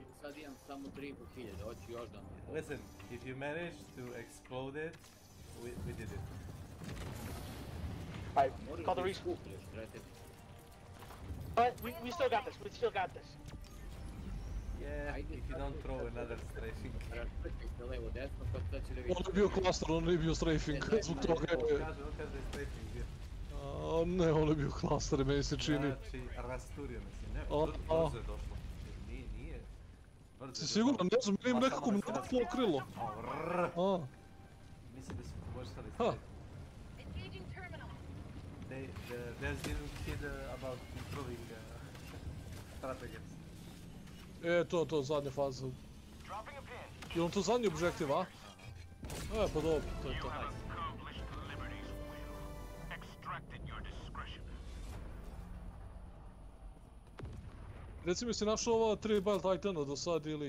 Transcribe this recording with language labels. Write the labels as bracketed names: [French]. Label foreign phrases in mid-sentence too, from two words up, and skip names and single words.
[English] Listen, if you manage to explode it, we did it. Alright, call the respawn. But we still got this, Yeah, if you don't throw another strafing. [Bosnian] On je bio klaster, on nije bio strafing, zbog toga je... On kaže strafing bio. Ne, on je bio klaster, meni se čini. Znači, rasturio mislim, ne, brzo je došlo. Nije. Si siguran, ne znam, vidim nekako me pokrilo. Mislim da su poboljšali strafing. [English] They didn't kid about improving strategies. [Bosnian] To, zadnja faza. Je on to zadnji objektiv, a? Pa dobro, to je to. Reci mi, si našao ova 3 Battle Titana do sad ili?